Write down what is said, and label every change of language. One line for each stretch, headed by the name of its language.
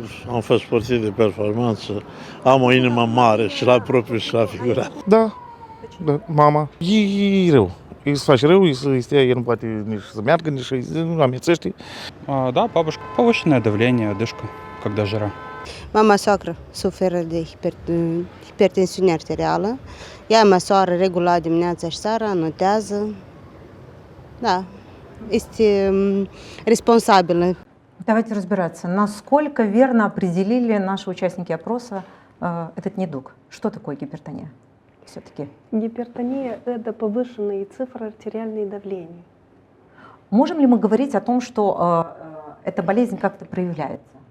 Romanian: Am fost sportiv de performanță, am o inimă mare și la propriu și la figurat. Da, mama. E rău. Îi se face rău, el nu poate nici să meargă, nici nu amețește.
Russian: Да, бабушка. Повышенное давление, одышка, когда жара.
Romanian: Mama soacră suferă de hipertensiune arterială. Ea măsoară regulat dimineața și seara, notează. Да, este responsabilă.
Russian: Давайте разбираться, насколько верно определили наши участники опроса этот недуг. Что такое гипертония? Все-таки. Гипертония – это повышенные цифры артериального давления. Можем ли мы говорить о том, что эта болезнь как-то проявляется?